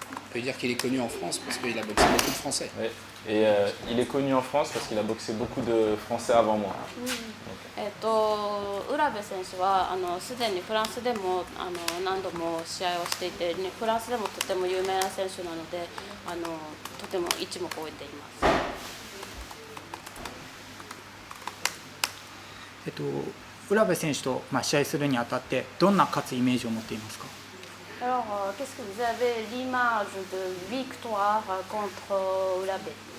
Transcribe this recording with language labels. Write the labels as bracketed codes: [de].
[fr] On peut dire qu'il est connu en France parce qu'il a boxé beaucoup de Français. Ouais. Et il est connu en France parce qu'il a boxé beaucoup de Français avant moi. [ja] 浦部選手はすでにフランスでも何度も試合をしていて、フランスでもとても有名な選手なのでとても一目置いています。浦部選手と試合するにあたってどんな勝つイメージを持っていますか？ [fr] Alors, qu'est-ce que vous avez l'image de victoire contre Urabe?